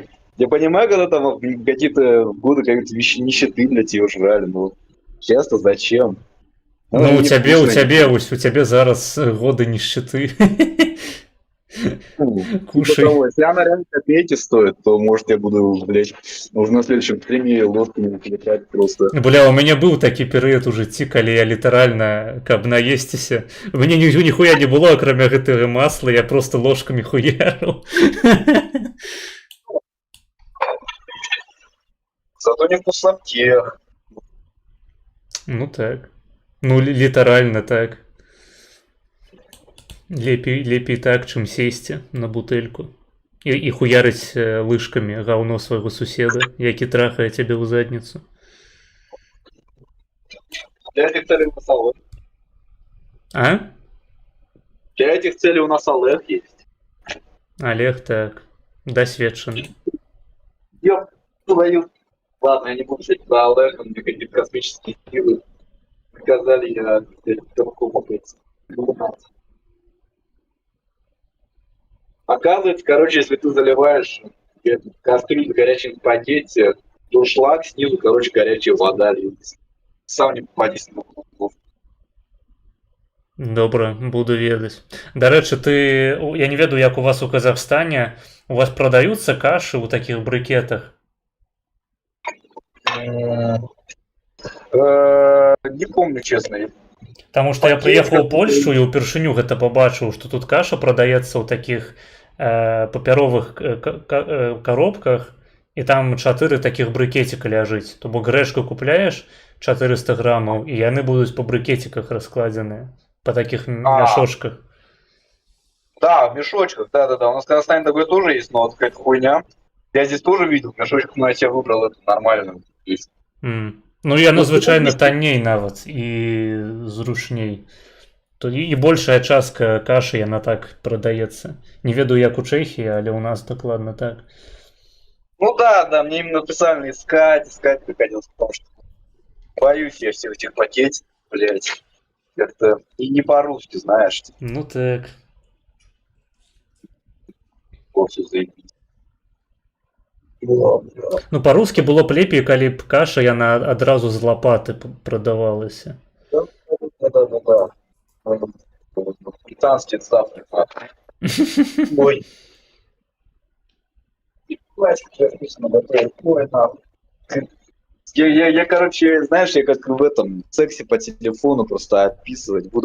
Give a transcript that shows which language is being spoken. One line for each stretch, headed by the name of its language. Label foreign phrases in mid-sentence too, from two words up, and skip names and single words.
Russian: Я понимаю, когда там в какие-то годы какие-то вещи нищеты, блядь, ее жрали, но часто зачем? Ну, Она у тебе невкусная. у тебе зараз годы нищеты. Ну, Кушай. типа того. Если она реально копейки стоит, то, может, я буду, блядь, уже на следующем стриме лодками летать просто.
Belarusian: Бля, у меня был такі перыяд у жыцці, калі я літаральна, каб наесціся. У мяне ніхуя не было, акрамя гэтага масла, я просто ложками хуярыў. Зато не в пустоте. Ну так. Ну, літаральна так. Лепей так, чым сесці на бутэльку. І хуярыць лыжкамі гаўно свайго суседа, які трахае цябе ў задніцу.
Russian: Для этих целей у нас Олег. А? Для этих целей у нас Олег есть.
Belarusian: Олег так. Досведчаны.
Russian: Ёб твою. Ладно, я не буду говорить про Олега, мне какие-то космические силы показали, я другому пойти. Оказывается, короче, если ты заливаешь кастрюлю с горячим спагетти, то шлак снизу, короче, горячая вода льется. Сам не попадись на голову.
Belarusian: Добра, буду ведаць. Дарэчы, я не ведаю, як у вас у Казахстане, у вас прадаюцца кашы ў такіх брыкетах?
Russian: Не помню, честно.
Belarusian: Таму што я прыехаў у Польшчу і ўпершыню гэта пабачыў, што тут каша прадаецца ў такіх папяровых коробках, і там 4 такіх брыкеціка ляжыць. То бок грэчку купляеш 400 граммаў, і яны будуць па брыкетиках раскладзеныя, па такіх мяшочках.
Russian: Да, в мешочках, да-да-да. У нас в Казахстане такое тоже есть, но вот какая-то хуйня. Я здесь тоже видел, в мешочках, но я себе выбрал это нормально.
Belarusian: Ну, яно звычайна танней нават і зручней. І большая частка кашы яна так прадаецца. Не ведаю, як у Чэхіі, але ў нас дакладна так.
Russian: Ну да, мне именно специально искать приходилось, потому что боюсь я всех этих пакетиков, блядь. Как-то и не по-русски, знаешь. Ну так. Вовсе заебись.
Belarusian: Ну, па-рускі было б лепей, калі б каша яна адразу з лапаты прадавалася.
Russian: Да. Британский ставки. Ой. Я, короче, знаешь, я как в этом сексе по телефону просто описывать буду.